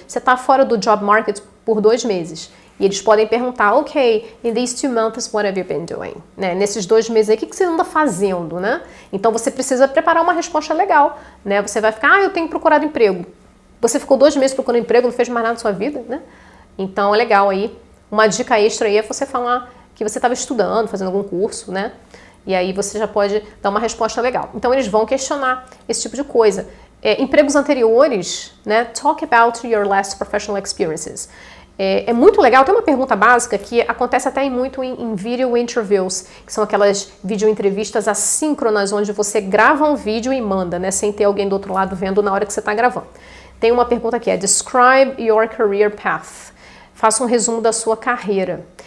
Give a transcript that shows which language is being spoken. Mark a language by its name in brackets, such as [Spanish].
[Portuguese] Você está fora do job market por 2 meses. E eles podem perguntar, ok, [English] in these 2 months, what have you been doing? Né? [Portuguese] Nesses 2 meses aí, o que você anda fazendo, né? Então, você precisa preparar uma resposta legal, né? Você vai ficar, eu tenho procurado emprego. Você ficou 2 meses procurando emprego, não fez mais nada na sua vida, né? Então, é legal aí. Uma dica extra aí é você falar que você estava estudando, fazendo algum curso, né? E aí você já pode dar uma resposta legal. Então, eles vão questionar esse tipo de coisa. Empregos anteriores, né? [English] Talk about your last professional experiences. [Portuguese] É muito legal, tem uma pergunta básica que acontece até muito em video interviews, que são aquelas video entrevistas assíncronas, onde você grava um vídeo e manda, né, sem ter alguém do outro lado vendo na hora que você está gravando. Tem uma pergunta que é [English] Describe your career path. [Portuguese] Faça um resumo da sua carreira.